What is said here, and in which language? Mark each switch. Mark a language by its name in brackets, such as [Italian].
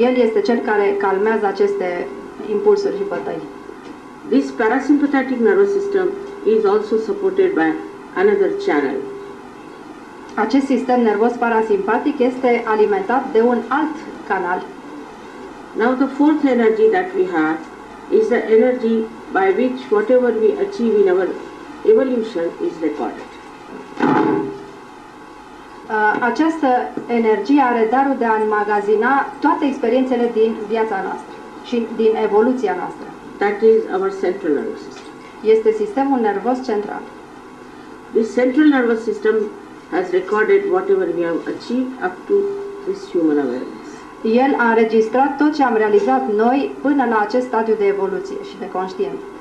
[Romanian] El este cel care calmează aceste impulsuri și bătăi. [English] This parasympathetic nervous system is also supported by another channel. [Romanian] Acest sistem nervos parasimpatic este alimentat de un alt canal. [English] Now the 4th energy that we have is the energy by which whatever we achieve in our evolution is recorded. [Romanian] Această energie are darul de a înmagazina toate experiențele din viața noastră și din evoluția noastră. [English] That is our central nervous system. [Romanian] Este sistemul nervos central. [English] This central nervous system has recorded whatever we have achieved up to this human awareness. [Romanian] El a înregistrat tot ce am realizat noi până la acest stadiu de evoluție și de conștiință.